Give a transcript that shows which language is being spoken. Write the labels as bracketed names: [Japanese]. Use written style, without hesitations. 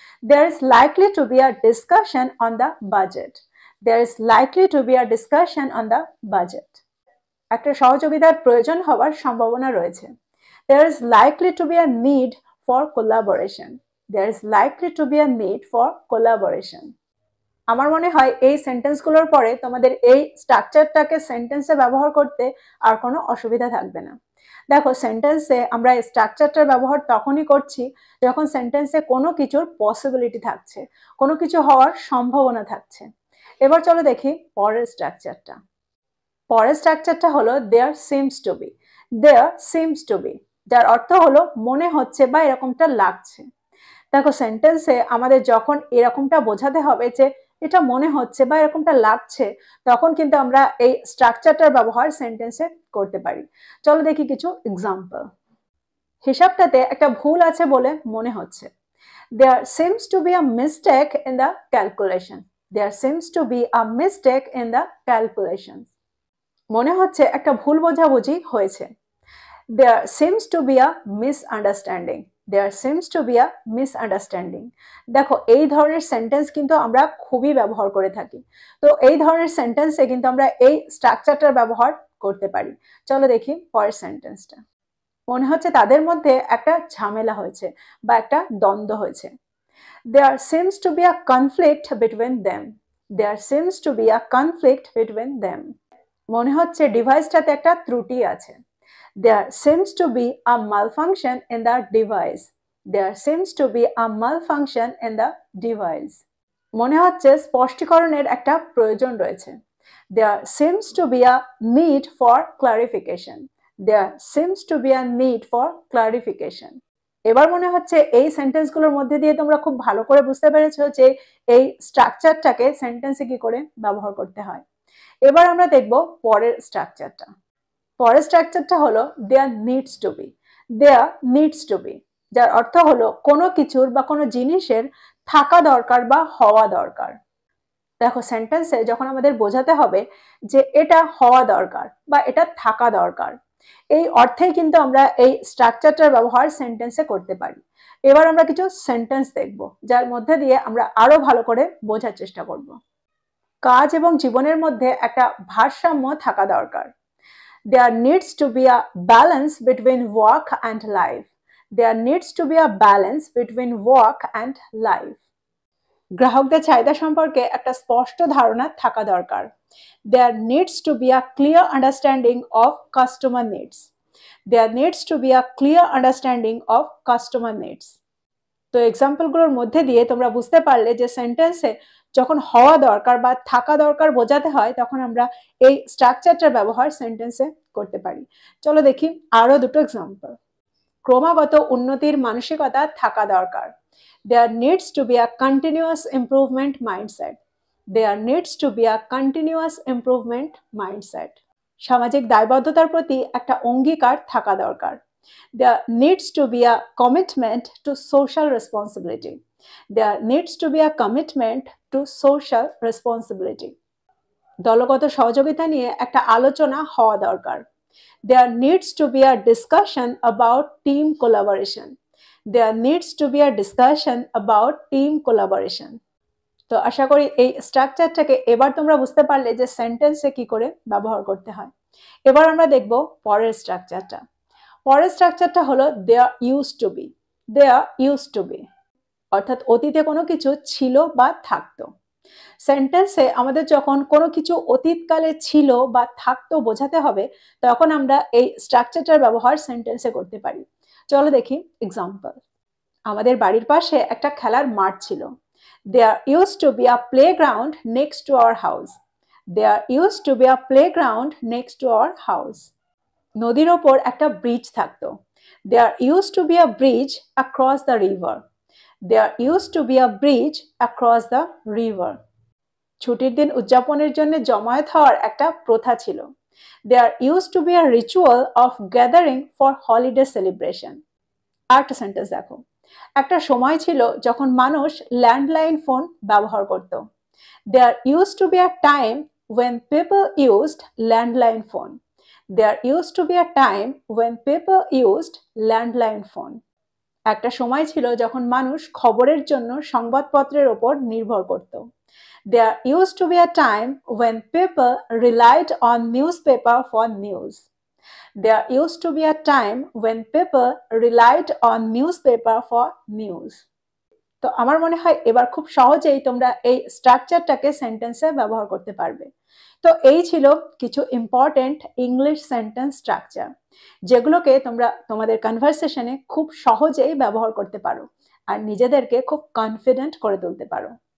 [English] There is likely to be a discussion on the budget. There is likely to be a discussion on the budget. [Bangla] একটা সহযোগিতার প্রয়োজন হওয়ার সম্ভাবনা রয়েছে। [English] There is likely to be a need for collaboration. There is likely to be a need for collaboration. [Bangla] আমার মনে হয় এই সেন্টেন্সগুলোর পরে তোমাদের এই স্ট্রাকচারটাকে সেন্টেন্সে ব্যবহার করতে আর কোনো অসুবিধা থাকবে না। দেখো সেন্টেন্সে আমরা এই স্ট্রাকচারটার ব্যবহার তখনই করছি যখন সেন্টেন্সে কোনো কিছুর পসিবিলিটি থাকছে, কোনো কিছু হওয়ার সম্ভাবনা থাকছে। এবার চলো দেখি পরের স্ট্রাকচারটা। পরের স্ট্রাকচারটা হলো দেয়ার seems to B. There seems to B, যার অর্থ হলো মনে হচ্ছে বা এরকমটা লাগছে। দেখো সেন্টেন্সে আমাদের যখন এরকমটা বোঝাতে হবে যে এটা মনে হচ্ছে বা এরকমটা লাগছে, তখন কিন্তু আমরা এই স্ট্রাকচারটার ব্যবহার সেন্টেন্সে করতে পারি। চলো দেখি কিছু এক্সাম্পল। হিসাবটাতে একটা ভুল আছে বলে মনে হচ্ছে। [English] There seems to be a mistake in the calculation. There seems to be a mistake in the calculations. [Bangla] মনে হচ্ছে একটা ভুল বোঝাবুঝি হয়েছে। [English] There seems to be a misunderstanding. There seems to be a misunderstanding. [Bangla] দেখো এই ধরনের সেন্টেন্স কিন্তু আমরা খুবই ব্যবহার করে থাকি। তো এই ধরনের সেন্টেন্সে কিন্তু আমরা এই স্ট্রাকচারটার ব্যবহার করতে পারি। চলো দেখি পরের সেন্টেন্সটা। মনে হচ্ছে তাদের মধ্যে একটা ঝামেলা হয়েছে বা একটা দ্বন্দ্ব হয়েছে। [English] There seems to be a conflict between them. There seems to be a conflict between them. [Bangla] মনে হচ্ছে ডিভাইসটাতে একটা ত্রুটি আছে। [English] There seems to be a malfunction in the device. There seems to be a malfunction in the device. [Bangla] মনে হচ্ছে স্পষ্টীকরণের একটা প্রয়োজন রয়েছে। [English] There seems to be a need for clarification. There seems to be a need for clarification. [Bangla] এবার মনে হচ্ছে এই সেন্টেন্সগুলোর মধ্যে দিয়ে তোমরা খুব ভালো করে বুঝতে পেরেছো যে এই স্ট্রাকচারটাকে সেন্টেন্সে কি করে ব্যবহার করতে হয়। এবার আমরা দেখব পরের স্ট্রাকচারটা। পরের স্ট্রাকচারটা হলো দেয়ার needs to B. There needs to B, যার অর্থ হলো কোনো কিছুর বা কোনো জিনিসের থাকা দরকার বা হওয়া দরকার। দেখো সেন্টেন্সে যখন আমাদের বোঝাতে হবে যে এটা হওয়া দরকার বা এটা থাকা দরকার, এই অর্থেই কিন্তু আমরা এই স্ট্রাকচারটার ব্যবহার সেন্টেন্সে করতে পারি। এবার আমরা কিছু সেন্টেন্স দেখব যার মধ্যে দিয়ে আমরা আরো ভালো করে বোঝার চেষ্টা করব। কাজ এবং জীবনের মধ্যে একটা ভারসাম্য থাকা দরকার। [English] There needs to be a balance between work and life. There needs to be a balance between work and life. [Bangla] গ্রাহকদের চাহিদা সম্পর্কে একটা স্পষ্ট ধারণা থাকা দরকার। [English] There needs to be a clear understanding of customer needs. There needs to be a clear understanding of customer needs. [Bangla] তো এক্সাম্পলগুলোর মধ্যে দিয়ে তোমরা বুঝতে পারলে যে সেন্টেন্সে যখন হওয়া দরকার বা থাকা দরকার বোঝাতে হয় তখন আমরা এই স্ট্রাকচারটার ব্যবহার সেন্টেন্সে করতে পারি। চলো দেখি আরো দুটো এক্সাম্পল। ক্রমাগত উন্নতির মানসিকতা থাকা দরকার। [English] There needs to be a continuous improvement mindset. There needs to be a continuous improvement mindset. [Bangla] সামাজিক দায়বদ্ধতার প্রতি একটা অঙ্গীকার থাকা দরকার। [English] There needs to be a commitment to social responsibility. There needs to be a commitment to social responsibility. [Bangla] দলগত সহযোগিতা নিয়ে একটা আলোচনা হওয়া দরকার। [English] There needs to be a discussion about team collaboration. There needs to be a discussion about team collaboration. [Bangla] তো আশা করি এই স্ট্রাকচারটাকে এবার তোমরা বুঝতে পারলে যে সেন্টেন্সে কি করে ব্যবহার করতে হয়। এবার আমরা দেখব পরের স্ট্রাকচারটা। পরের স্ট্রাকচারটা হলো their use to B. Their use to B অর্থাৎ অতীতে কোনো কিছু ছিল বা থাকতো। সেন্টেন্সে আমাদের যখন কোনো কিছু অতীতকালে ছিল বা থাকতো বোঝাতে হবে তখন আমরা এই স্ট্রাকচারটার ব্যবহার সেন্টেন্সে করতে পারি। চলো দেখি এক্সাম্পল। আমাদের বাড়ির পাশে একটা খেলার মাঠ ছিল। [English] There used to be a playground next to our house. There used to be a playground next to our house. [Bangla] নদীর ওপর একটা ব্রিজ থাকতো। [English] There used to be a bridge across the river. There used to be a bridge across the river. [Bangla] ছুটির দিন উদযাপনের জন্য জমায়েত হওয়ার একটা প্রথা ছিল। [English] There used to be a ritual of gathering for holiday celebration. [Bangla] আরেকটা সেন্টেন্স দেখো। একটা সময় ছিল যখন মানুষ ল্যান্ডলাইন ফোন ব্যবহার করত। [English] There used to be a time when people used landline phone. There used to be a time when people used landline phone. [Bangla] একটা সময় ছিল যখন মানুষ খবরের জন্য সংবাদপত্রের ওপর নির্ভর করত। [English] There used to be a time when people relied on newspaper for news. There used to be a time when people relied on newspaper for news. [Bangla] তো আমার মনে হয় এবার খুব সহজেই তোমরা এই স্ট্রাকচারটাকে সেন্টেন্সে ব্যবহার করতে পারবে। তো এই ছিল কিছু ইম্পর্টেন্ট ইংলিশ সেন্টেন্স স্ট্রাকচার, যেগুলোকে তোমরা তোমাদের কনভারসেশনে খুব সহজেই ব্যবহার করতে পারো আর নিজেদেরকে খুব কনফিডেন্ট করে তুলতে পারো।